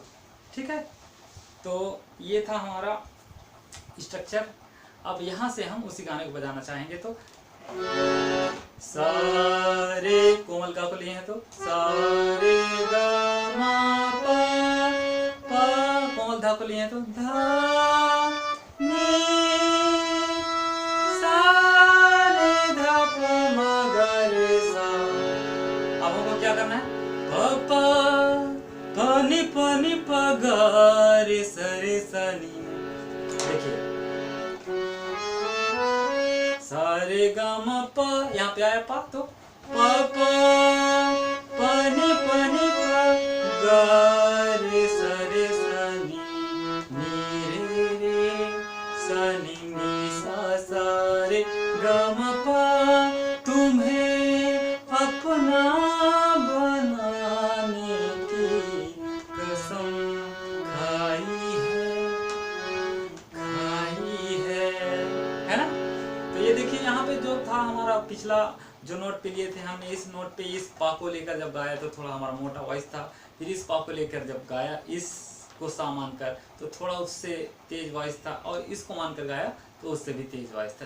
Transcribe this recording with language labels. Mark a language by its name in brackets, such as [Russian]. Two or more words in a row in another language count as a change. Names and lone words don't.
[Hindi] ठीक है, तो ये था हमारा स्ट्रक्चर। अब यहाँ से हम उसी गाने को बजाना चाहेंगे, तो सारे कोमल का को लिए हैं, तो सारे गा मा पा, कोमल धा को लिए हैं, तो धा नी सा रे धा प म ग रे सा। अब हमको क्या करना है, प प नि प ग रे स रे स नी। देखिए सारे गा मा प, यहाँ पे आया पा, तो प प नि प ग रे स रे स नी रे रे स नी सा रे गा मा प। तुम्हें अपना बनाने की कसम खाई है ना। तो ये देखिए यहाँ पे जो था हमारा पिछला जो नोट पे लिए थे हमने, इस नोट पे इस पा को लेकर जब गाया तो थोड़ा हमारा मोटा वॉइस था, फिर इस पा को लेकर जब गाया इसको सा मानकर तो थोड़ा उससे तेज वॉइस था, और इसको मानकर गाया तो उससे भी तेज वॉइस था।